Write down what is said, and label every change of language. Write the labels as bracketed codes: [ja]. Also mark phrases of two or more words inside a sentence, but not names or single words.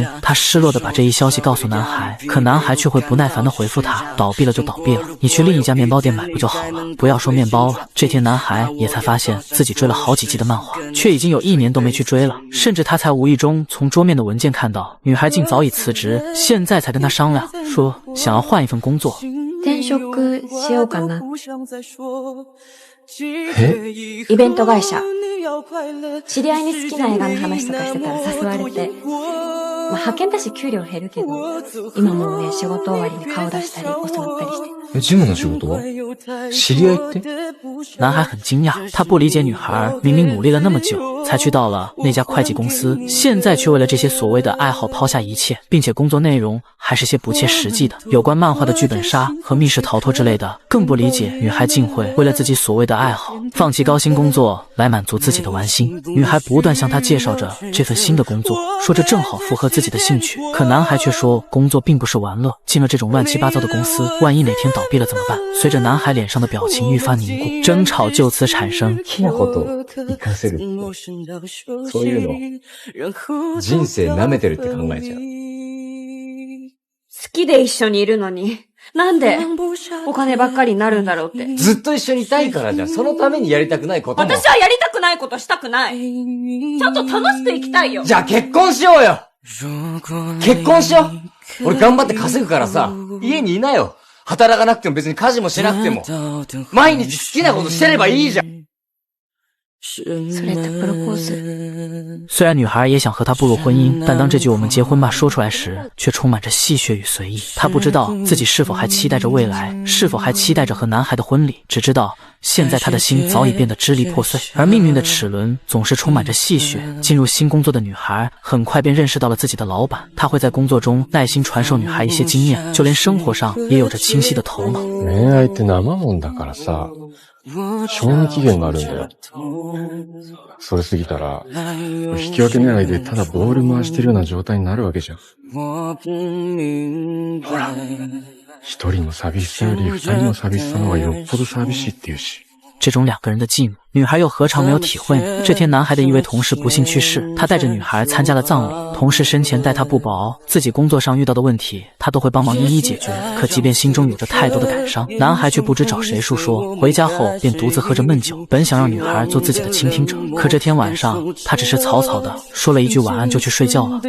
[zh] 她失落地把这一消息告诉男孩，可男孩却会不耐烦地回复她，倒闭了就倒闭了，你去另一家面包店买不就好了，不要说面包了。这天男孩也才发现自己追了好几季的漫画，却已经有1年都没去追了。甚至他才无意中从桌面的文件看到，女孩竟早已辞职，现在才跟他商量说想要换一份工作。 [ja] 転職しようかな。え？イベント会社。知り合いに好きな映画の話とかしてたら誘われて。派遣だし給料減るけど、今もね、仕事終わりに顔出したり遅なったりして。ジムの仕事？知り合いって？ [zh] 男孩很惊讶，他不理解女孩明明努力了那么久，才去到了那家会计公司，现在却为了这些所谓的爱好抛下一切，并且工作内容还是些不切实际的，有关漫画的剧本杀和密室逃脱之类的，更不理解女孩竟会为了自己所谓的爱好，放弃高薪工作来满足自己的玩心。女孩不断向他介绍着这份新的工作，说这正好符合自己的兴趣，可男孩却说工作并不是玩乐，进了这种乱七八糟的公司，万一哪天倒闭了怎么办？随着男孩脸上的表情愈发凝固，争吵就此产生。 [ja] 好きなこと活かせるって、そういうの人生舐めてるって考えちゃう。好きで一緒にいるのに、なんでお金ばっかりになるんだろうって。ずっと一緒にいたいからじゃん。そのためにやりたくないことも。私はやりたくないことしたくない。ちゃんと楽しく生きたいよ。じゃあ結婚しようよ。結婚しよう。俺頑張って稼ぐからさ、家にいなよ。働かなくても別に家事もしなくても、毎日好きなことしてればいいじゃん。それってプロポーズ。 [zh] 虽然女孩也想和他步入婚姻，但当这句我们结婚吧说出来时，却充满着戏谑与随意。她不知道自己是否还期待着未来，是否还期待着和男孩的婚礼，只知道现在她的心早已变得支离破碎。而命运的齿轮总是充满着戏谑。进入新工作的女孩很快便认识到了自己的老板，他会在工作中耐心传授女孩一些经验，就连生活上也有着清晰的頭脑。 [ja] 恋愛って生もんだからさ、賞味期限があるんだよ。それ過ぎたら、引き分け狙いでただボール回してるような状態になるわけじゃん。ほら、一人の寂しさより二人の寂しさの方がよっぽど寂しいって言うし。 [zh] 这种两个人的寂寞，女孩又何尝没有体会呢？这天，男孩的一位同事不幸去世，他带着女孩参加了葬礼。同事生前待他不薄，自己工作上遇到的问题，他都会帮忙一一解决。可即便心中有着太多的感伤，男孩却不知找谁诉说。回家后便独自喝着闷酒，本想让女孩做自己的倾听者，可这天晚上，他只是草草的说了一句晚安就去睡觉了。